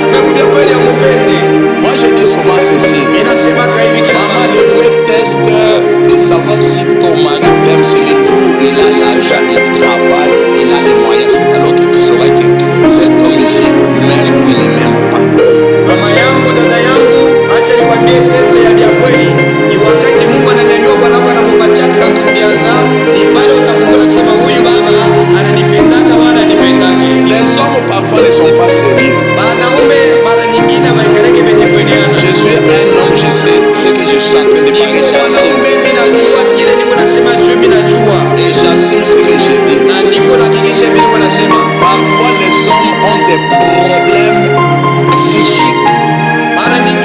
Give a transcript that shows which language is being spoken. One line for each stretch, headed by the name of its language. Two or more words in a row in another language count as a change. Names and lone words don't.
French: Moi je dis souvent ceci. Maman, le vrai test de savoir si ton mari t'aime, c'est le jour il a l'argent, il travaille, il a les moyens, c'est alors que tu sauras que cet homme ici, même il ne m'aime pas.
Swahili: Mama yangu, dada yangu, acha nikwambie test ya vya kweli. Ni wakati Mungu ananyanyua bwana wako anampatia kuanza, ni pale utakapomsema huyu baba ananipendaka wala anipendaki.
French: Les hommes parfois ne sont pas sérieux.
Swahili: Wanaume mara nyingine waikareke venye kueneana.
French: Je suis un homme, je sais ce que je suis en train de parler.
Swahili: Wanaume mimi najua kile niko nasema juu mimi najua.
French: Et j'assume ce que je dis.
Swahili: Na niko nahakikisha mimi niko nasema.
French: Parfois les hommes ont des problèmes psychiques.
Swahili: Mara